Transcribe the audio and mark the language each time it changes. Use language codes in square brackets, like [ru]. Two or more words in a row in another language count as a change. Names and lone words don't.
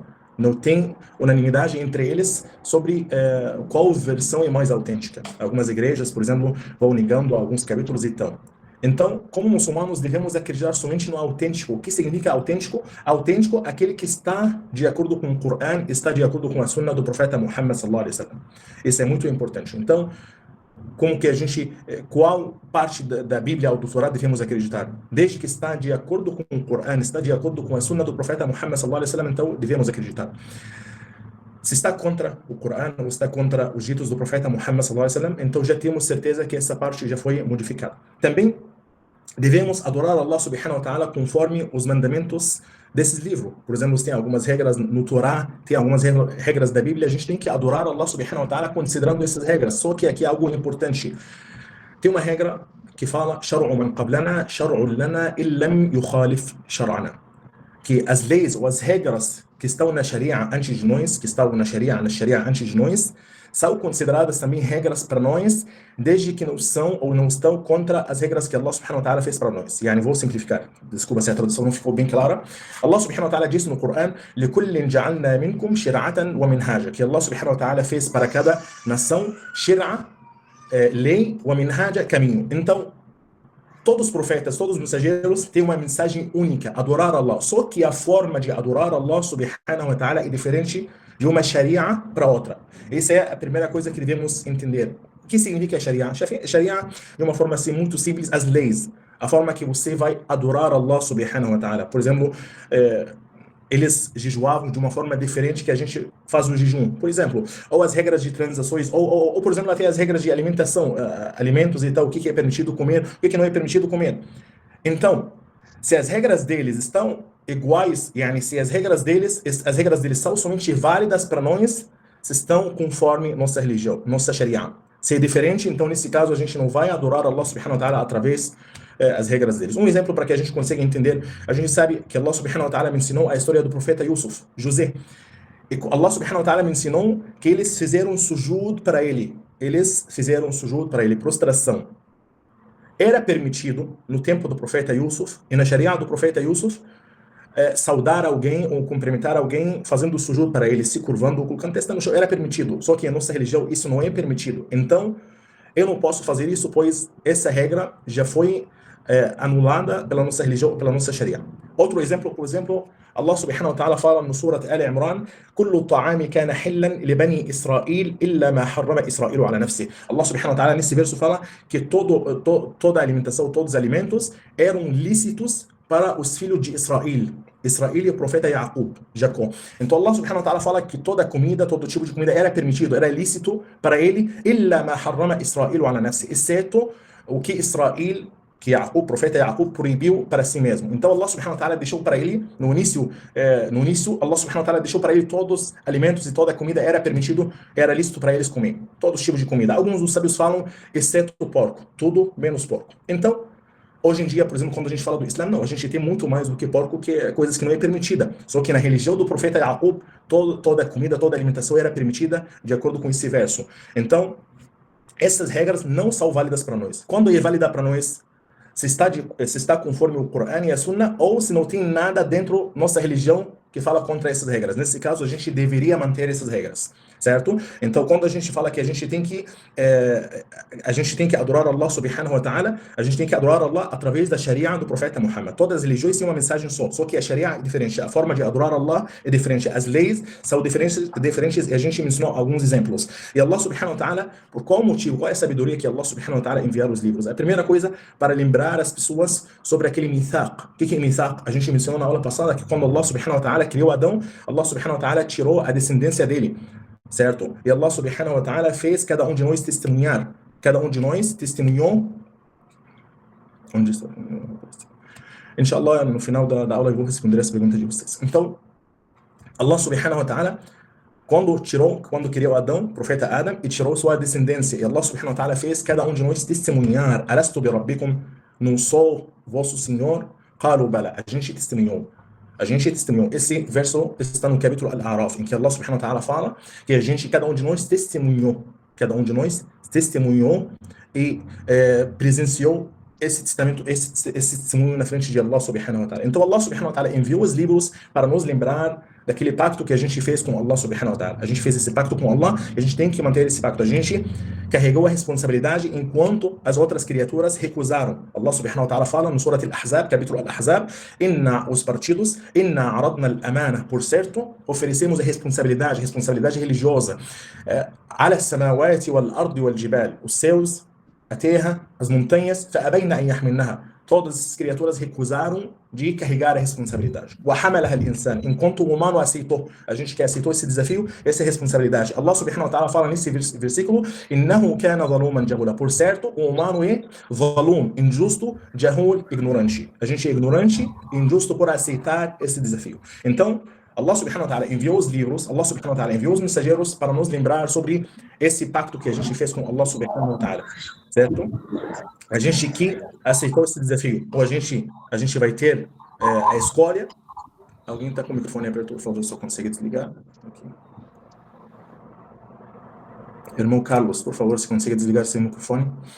[pt] Não tem unanimidade entre eles sobre qual versão é mais autêntica. Algumas igrejas, por exemplo, vão negando alguns capítulos e tal. Então, como muçulmanos, devemos acreditar somente no autêntico. O que significa autêntico? Autêntico é aquele que está de acordo com o Coran, está de acordo com a Sunna do profeta Muhammad [ar] صلى الله عليه وسلم. [pt] Isso é muito importante. Então, qual parte da Bíblia ou do Torá devemos acreditar? Desde que está de acordo com o Coran, está de acordo com a Sunna do profeta Muhammad [ar] صلى الله عليه وسلم, [pt] então devemos acreditar. Se está contra o Coran ou está contra os ditos do profeta Muhammad [ar] صلى الله عليه وسلم, [pt] então já temos certeza que essa parte já foi modificada. Também devemos adorar [ar] الله سبحانه وتعالى [pt] conforme os mandamentos desses livros. Por exemplo, tem algumas regras no Torá, tem algumas regras da Bíblia, a gente tem que adorar [ar] الله سبحانه وتعالى [pt] considerando essas regras. Só que aqui é algo importante. Tem uma regra que fala [ar] شرع من قبلنا شرع لنا إن لم يخالف شرعنا. [pt] Que as leis ou as regras que estão na Sharia antes de nós, que estão na Sharia antes de nós, são consideradas também regras para nós, desde que não são ou não estão contra as regras que [ar] الله سبحانه وتعالى [pt] fez para nós. Yani, vou simplificar, desculpa se a tradução não ficou bem clara. [ar] الله سبحانه وتعالى [pt] disse no Coran, [ar] لِكُلٍّ جَعَلْنَا مِنْكُمْ شِرْعَةً وَمِنْهَاجًا, [pt] que [ar] الله سبحانه وتعالى [pt] fez para cada nação shir'a, lei, وَمِنْهَاجًا, caminho. Então, todos os profetas, todos os mensageiros têm uma mensagem única, adorar Allah. Só que a forma de adorar [ar] الله سبحانه وتعالى [pt] é diferente de uma Sharia para outra. Essa é a primeira coisa que devemos entender. O que significa Sharia? Sharia, de uma forma assim muito simples, as leis. A forma que você vai adorar [ar] الله سبحانه وتعالى. [pt] Por exemplo, eles jejuavam de uma forma diferente que a gente faz o jejum. Por exemplo, ou as regras de transações, ou por exemplo, até as regras de alimentação, alimentos e tal, o que é permitido comer, o que não é permitido comer. Então, se as regras deles estão iguais, yani, se as regras deles são somente válidas para nós, se estão conforme nossa religião, nossa Sharia. Se é diferente, então nesse caso a gente não vai adorar [ar] الله سبحانه وتعالى [pt] através as regras deles. Um exemplo para que a gente consiga entender, a gente sabe que [ar] الله سبحانه وتعالى [pt] me ensinou a história do profeta Yusuf, José. E [ar] الله سبحانه وتعالى [pt] me ensinou que eles fizeram sujud para ele. Eles fizeram sujud para ele, prostração. Era permitido, no tempo do profeta Yusuf, e na Sharia do profeta Yusuf, saudar alguém ou cumprimentar alguém fazendo sujud para ele, se curvando ou colocando testa no chão. Era permitido, só que em nossa religião isso não é permitido. Então, eu não posso fazer isso, pois essa regra já foi anulada pela nossa religião, pela nossa Sharia. Outro exemplo, por exemplo, [ar] الله سبحانه وتعالى [pt] fala no [ar] Surat Al-Imran: "كل الطعام كان حلا لبني إسرائيل إلا ما حرم إسرائيل على نفسه." الله سبحانه وتعالى [pt] nesse verso fala que toda a alimentação, todos os alimentos eram lícitos para os filhos de Israel. Israel e o profeta Jacó. Então [ar] الله سبحانه وتعالى [pt] fala que toda comida, todo tipo de comida era permitido, era lícito para ele, [ar] إلا ما حرم إسرائيل على نفسه, [pt] exceto o que Israel, que o profeta Yaqub proibiu para si mesmo. Então [ar] الله سبحانه وتعالى [pt] deixou para ele, no início [ar] الله سبحانه وتعالى [pt] deixou para ele todos os alimentos e toda a comida era permitido, era lícito para eles comer. Todos os tipos de comida. Alguns dos sábios falam, exceto o porco. Tudo menos porco. Então, hoje em dia, por exemplo, quando a gente fala do Islã, não, a gente tem muito mais do que porco, que é coisas que não é permitida. Só que na religião do profeta Yaqub, toda a comida, toda a alimentação era permitida de acordo com esse verso. Então, essas regras não são válidas para nós. Quando é válida para nós, se está conforme o Corão e a Sunna, ou se não tem nada dentro da nossa religião que fala contra essas regras. Nesse caso, a gente deveria manter essas regras, certo? Então, quando a gente fala que a gente tem que adorar [ar] الله سبحانه وتعالى, [pt] a gente tem que adorar Allah através da Sharia do profeta Muhammad. Todas as religiões têm uma mensagem só que a Sharia é diferente, a forma de adorar Allah é diferente, as leis são diferentes e a gente mencionou alguns exemplos. E [ar] الله سبحانه وتعالى, [pt] por qual motivo, qual é a sabedoria que [ar] الله سبحانه وتعالى [pt] enviar os livros? A primeira coisa, para lembrar as pessoas sobre aquele mithaq. O que é mithaq? A gente mencionou na aula passada que quando [ar] الله سبحانه وتعالى [pt] criou Adão, [ar] الله سبحانه وتعالى [pt] tirou a descendência dele, certo? E [ar] الله سبحانه وتعالى [pt] fez cada um de nós testemunhar. Cada um de nós testemunhou. Onde está? Inshallah, no final da aula eu vou responder essa pergunta de vocês. Então, [ar] الله سبحانه وتعالى, [pt] quando criou Adão, o profeta Adam, e tirou sua descendência, e [ar] الله سبحانه وتعالى [pt] fez cada um de nós testemunhar. [ar] ألست بربكم, [pt] não sou vosso Senhor? [ar] قالوا بلى, [pt] a gente testemunhou. A gente testemunhou. Esse verso está no capítulo Al-A'raf, em que [ar] الله سبحانه وتعالى [pt] fala que cada um de nós testemunhou. Cada um de nós testemunhou e presenciou esse testemunho na frente de [ar] الله سبحانه وتعالى. [pt] Então [ar] الله سبحانه وتعالى [pt] enviou os livros para nos lembrar daquele pacto que a gente fez com [ar] الله سبحانه وتعالى. [pt] A gente fez esse pacto com Allah e a gente tem que manter esse pacto. A gente carregou a responsabilidade enquanto as outras criaturas recusaram. [ar] الله سبحانه وتعالى [pt] fala no Surat Al-Ahzab, capítulo Al-Ahzab, os partidos, [ar] عرضنا الأمانة, [pt] por certo, oferecemos a responsabilidade religiosa, [ar] على السماوات والأرض والجبال, [pt] os céus, a terra, as montanhas, [ar] فأبين أن يحملنها. [pt] Todas as criaturas recusaram de carregar a responsabilidade. [ar] وحملها الإنسان. [pt] Enquanto o humano aceitou, a gente que aceitou esse desafio, essa responsabilidade. [ar] الله سبحانه وتعالى [pt] fala nesse versículo, [ar] إنه كان ظلوما جهولا. [pt] Por certo, o humano é ظلوم, injusto, جهول, ignorante. A gente é ignorante e injusto por aceitar esse desafio. Então, [ar] الله سبحانه وتعالى [pt] enviou os livros, [ar] الله سبحانه وتعالى [pt] enviou os mensageiros para nos lembrar sobre esse pacto que a gente fez com [ar] الله سبحانه وتعالى, [pt] certo? A gente que aceitou esse desafio, ou a gente vai ter a escolha. Alguém está com o microfone aberto, por favor, só consegue desligar? Aqui. Irmão Carlos, por favor, se consegue desligar seu microfone.